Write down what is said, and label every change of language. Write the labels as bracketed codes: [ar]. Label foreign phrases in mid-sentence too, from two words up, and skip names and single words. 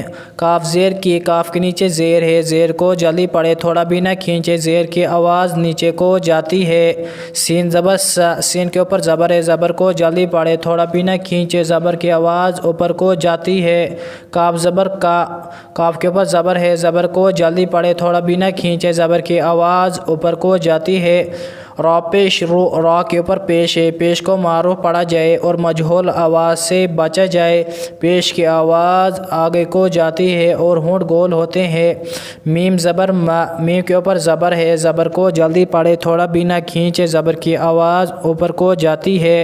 [ur] کاف زیر کی، کاف کے نیچے زیر ہے، زیر کو جلدی پڑھے، تھوڑا بھی نہ کھینچے، زیر کی آواز نیچے کو جاتی ہے۔ سین زبر سا، سین کے اوپر زبر ہے، زبر کو جلدی پڑھے، تھوڑا بھی نہ کھینچے، زبر کی آواز اوپر کو جاتی ہے۔ کاف زبر کا، کاف کے اوپر زبر ہے، زبر کو جلدی پڑھے، تھوڑا بھی نہ کھینچے، زبر کی آواز اوپر کو جاتی ہے۔ را پیش رو، را کے اوپر پیش ہے، پیش کو معروف پڑھا جائے اور مجہول آواز سے بچا جائے، پیش کی آواز آگے کو جاتی ہے اور ہونٹ گول ہوتے ہیں۔ میم زبر ما، میم کے اوپر زبر ہے، زبر کو جلدی پڑھے، تھوڑا بھی نہ کھینچے، زبر کی آواز اوپر کو جاتی ہے۔